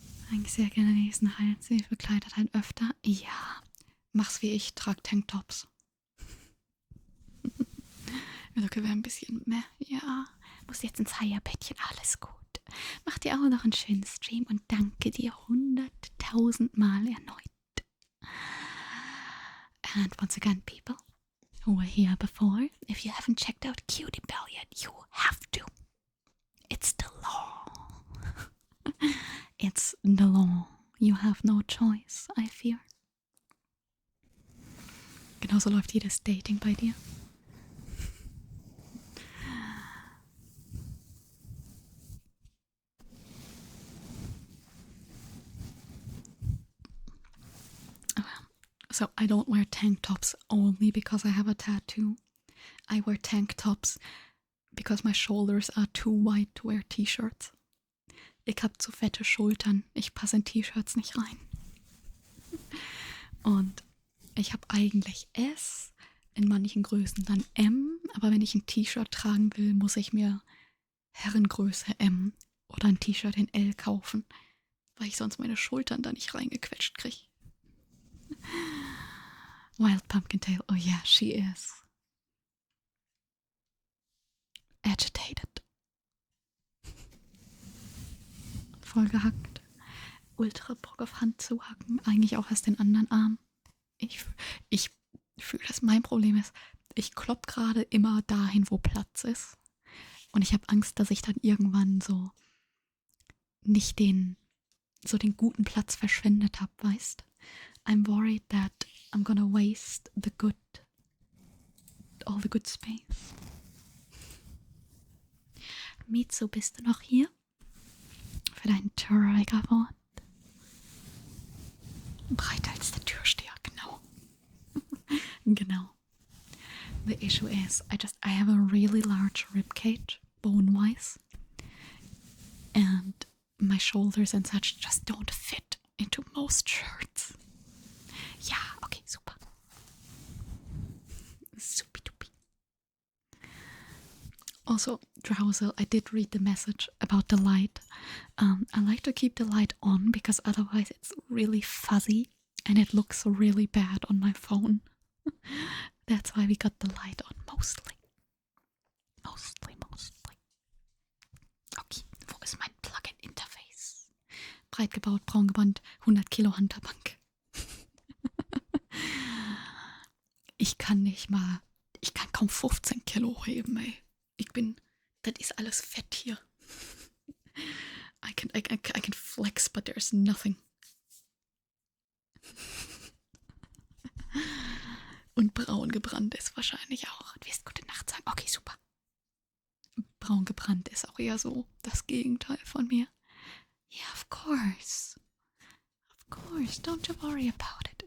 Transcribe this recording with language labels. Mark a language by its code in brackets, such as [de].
[de] Eigentlich sehr gerne nächsten Hals. Sie bekleidet halt öfter. Ja, mach's wie ich, trag Tanktops. Okay, wäre ein bisschen mehr. Ja, muss jetzt ins Heierbettchen, alles gut. Mach dir auch noch einen schönen Stream und danke dir 100.000 Mal erneut. [en] And once again, people who were here before, if you haven't checked out Cutie Bell yet, you have to. It's the law. It's the law. You have no choice, I fear. [de] Genauso läuft jedes Dating bei dir. [en] So I don't wear tank tops only because I have a tattoo. I wear tank tops because my shoulders are too wide to wear T-Shirts. [de] Ich hab zu fette Schultern. Ich passe in T-Shirts nicht rein. Und ich habe eigentlich S, in manchen Größen dann M, aber wenn ich ein T-Shirt tragen will, muss ich mir Herrengröße M oder ein T-Shirt in L kaufen, weil ich sonst meine Schultern da nicht reingequetscht kriege. [en] Wild Pumpkin Tail, oh yeah, she is. Agitated. [de] Voll gehackt. Ultra Bock auf Hand zu hacken, eigentlich auch erst den anderen Arm. Ich fühle, dass mein Problem ist, ich klopp gerade immer dahin, wo Platz ist. Und ich habe Angst, dass ich dann irgendwann so nicht den guten Platz verschwendet habe, weißt? [en] I'm worried that I'm gonna waste all the good space. [de] Mitsu, bist du noch hier? Für deinen Triggerwort? Breiter als der Türsteher, genau. Genau. [en] The issue is, I have a really large ribcage, bone-wise, and my shoulders and such just don't fit into most shirts. [de] Ja, okay, super. Supi-dupi. [en] Also, Drowsel, I did read the message about the light. I like to keep the light on because otherwise it's really fuzzy and it looks really bad on my phone. That's why we got the light on mostly. Mostly. [de] Okay, wo ist mein Plugin-Interface? Breit gebaut, braun gebrannt, 100 Kilo Hunterbank. Ich kann kaum 15 Kilo heben, ey. Das ist alles Fett hier. [en] I can flex, but there's nothing. [de] Und braun gebrannt ist wahrscheinlich auch. Du wirst gute Nacht sagen. Okay, super. Braun gebrannt ist auch eher so das Gegenteil von mir. [en] Yeah, of course. Of course, don't you worry about it.